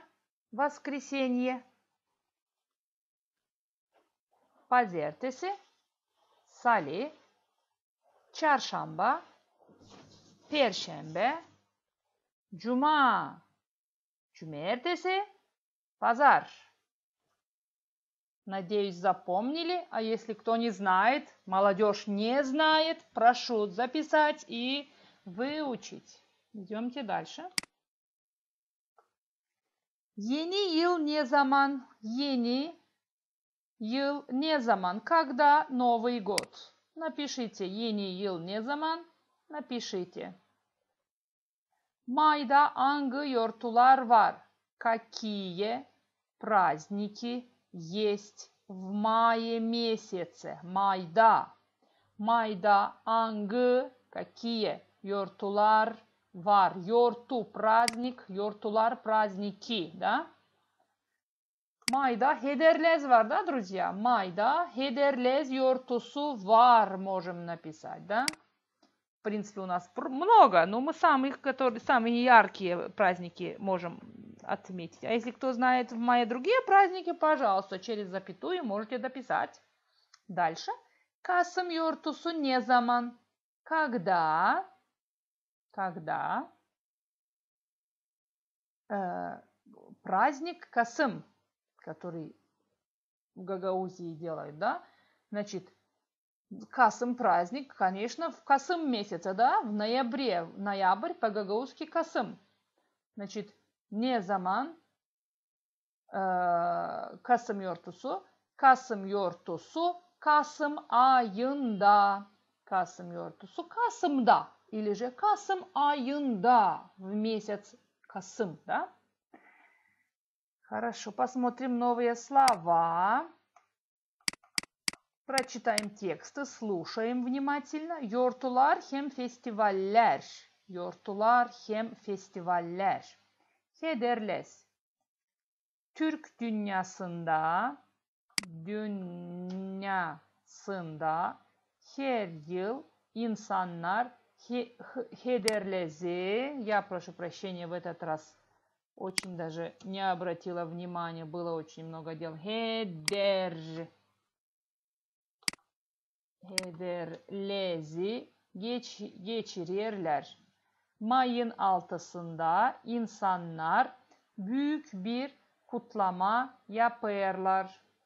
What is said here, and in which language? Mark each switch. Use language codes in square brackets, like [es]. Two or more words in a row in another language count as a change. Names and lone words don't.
[gag] Воскресенье. Pazartesi. Salı. Çarşamba. Perşembe. Cuma. Cumartesi. Pazar. [ru] Надеюсь, запомнили. А если кто не знает, молодежь не знает, прошу записать и выучить. Идемте дальше. [gag] Yeni yıl ne zaman? Yeni yıl ne zaman? [ru] Когда Новый год? Напишите [gag] yeni yıl ne zaman? [ru] Напишите. [gag] Mayda hangi yortular var? [ru] Какие праздники есть в мае месяце? [gag] Майда. Майда hangi какие yortular var? [ru] Yortu праздник, yortular праздники, да? [gag] Mayda Hederlez var, [ru] да, друзья? [gag] Mayda Hederlez yortusu var [ru] можем написать, да? В принципе, у нас много, но мы самые яркие праздники можем отметить. А если кто знает в мае другие праздники, пожалуйста, через запятую можете дописать. Дальше. [gag] Kasım yortusu ne zaman? [ru] Когда праздник Касым, который в Гагаузии делают, да? Значит, Касым праздник, конечно, в Касым месяце, да? В ноябре, ноябрь по-гагаузски Касым. [gag] Значит, не zaman Kasım yortusu. Kasım yortusu Kasım ayında. Kasım yortusu Kasım'da. Или же Kasım ayında. [ru] В месяц Kasım, да? Хорошо, посмотрим новые слова. Прочитаем тексты, слушаем внимательно. [gag] Yortular hem festivaller. Yortular hem festivaller. Hederles. Türk dünyasında her yıl insanlar Hederlezi, [ru] я прошу прощения в этот раз, очень даже не обратила внимания, было очень много дел. [gag] Hederlezi geçirirler. Mayın 6'sında insanlar büyük bir kutlama yaparlar.